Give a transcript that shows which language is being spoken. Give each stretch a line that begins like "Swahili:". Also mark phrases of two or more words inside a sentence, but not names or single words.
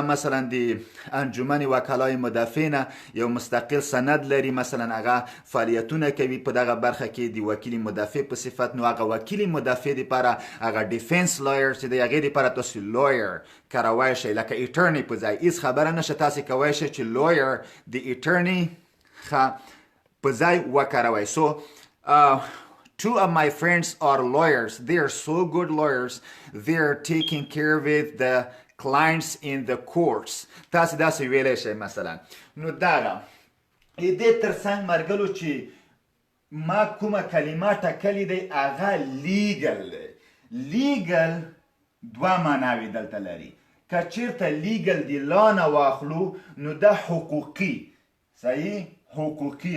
Pashto: مثلا د انجمن وکلای مدافع نه یو مستقل سند لري مثلا هغه فعالیتونه کوي په دغه برخه کې د وکیل مدافع په صفت نو هغه وکیل مدافع دپاره هغه
English: defense lawyer
Pashto: چې د هغې دپاره تاسو لایر کاروی شئ لکه اټرني په ځای هېڅ خبره نشه تاسې کولی شئ چې لایر د اټرني په ځای وکاروئ سو
English: two of my friends are lawyers. They are so good lawyers. They are taking care with the clients in the courts.
Pashto: تاسې داسې ویلی شئ مثلا نو دغه دې تر څنګ ملګرو چې ما کومه کلمه ټاکلې دی هغه لیګل دی لیګل دوه معناوې دلته لري که چېرته لیګل د لا نه واخلو نو دا حقوقي صحیح حقوقي